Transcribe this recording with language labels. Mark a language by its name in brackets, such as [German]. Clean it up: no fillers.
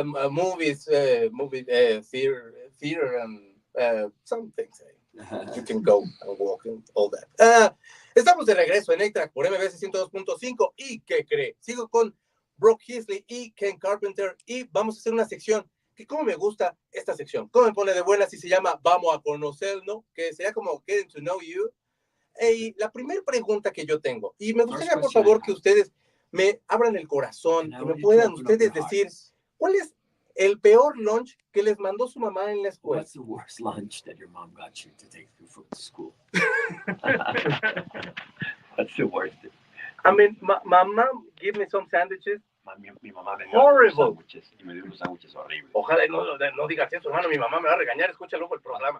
[English] Movies, theater, and some things. You can go and walk and all that. [Spanish] Estamos de regreso en A-Track por MBS 102.5. ¿Y qué cree? Sigo con Brooke Heasly y Ken Carpenter y vamos a hacer una sección que como me gusta esta sección. ¿Cómo me pone de buenas? Y se llama Vamos a conocernos, que sería como [English] Getting to Know You. [Spanish] Y la primera pregunta que yo tengo, y me gustaría por favor que ustedes me abran el corazón y me puedan ustedes decir, ¿cuál es el peor lunch que les mandó su mamá en la escuela? [English] What's the worst lunch that your mom got you to take you from school? What's the worst? I mean, my mom gave me some sandwiches. [Spanish] Mi mamá me dio [English] Horrible. [Spanish] sándwiches y me dio unos sándwiches horribles. Ojalá no digas eso, hermano, mi mamá me va a regañar, escucha luego el programa.